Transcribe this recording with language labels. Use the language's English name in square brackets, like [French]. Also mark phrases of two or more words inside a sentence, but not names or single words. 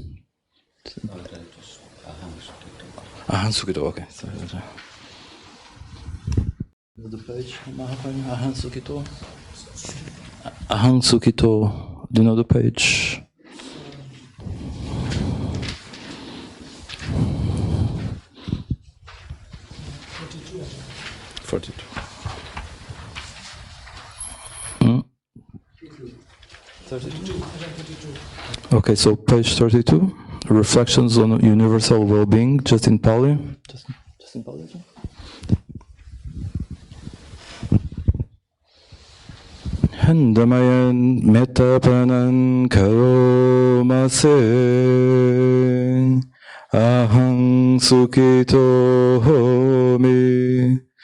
[English] Ajahn Sukito, okay. The page, Ajahn Sukito. Ajahn Sukito, do you know the page? Forty-two. Hmm? 32. Okay, so page 32. Reflections on universal well-being, just in Pali. Just in Pali. [Pali] Handamayan metapanan karomase. Ahang sukito homi.